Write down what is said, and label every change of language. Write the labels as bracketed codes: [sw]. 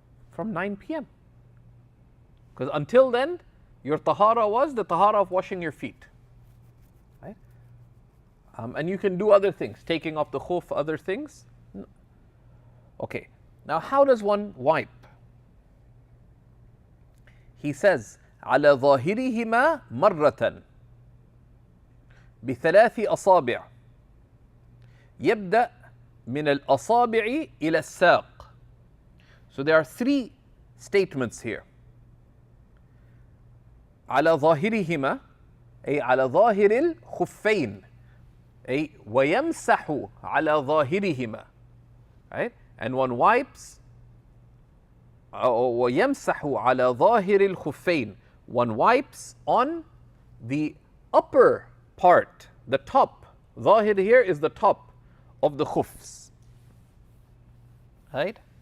[en] From 9 p.m. Because until then, your tahara was the tahara of washing your feet. Right? And you can do other things, taking off the khuff, other things. Okay, now how does one wipe? [ar] He says, على ظاهرهما مرة بثلاث أصابع يبدأ من الأصابع إلى الساق. [en] So there are three statements here. [ar] على ظاهرهما أي على ظاهر الخفين أي ويمسح على ظاهرهما, right? [en] And one wipes [ar] ويمسح على ظاهر الخفين, [en] one wipes on the upper part, the top. ظاهر here is the top of the khuffs, right?